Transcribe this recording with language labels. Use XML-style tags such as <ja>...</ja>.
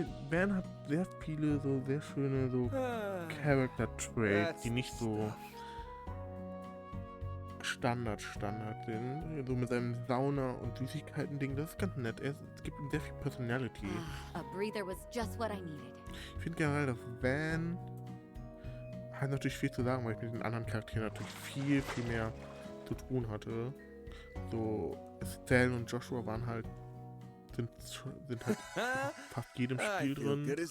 <de>Van hat sehr viele so sehr schöne so Character Traits, die nicht so Standard sind. So mit seinem Sauna- und Süßigkeiten-Ding, das ist ganz nett. Es gibt ihm sehr viel Personality.</de> <en>A breather was just what I needed.</en> <de>Ich finde generell, dass Van hat natürlich viel zu sagen, weil ich mit den anderen Charakteren natürlich viel mehr zu tun hatte. So, Estelle und Joshua waren halt sind halt fast jedem Spiel drin.</de>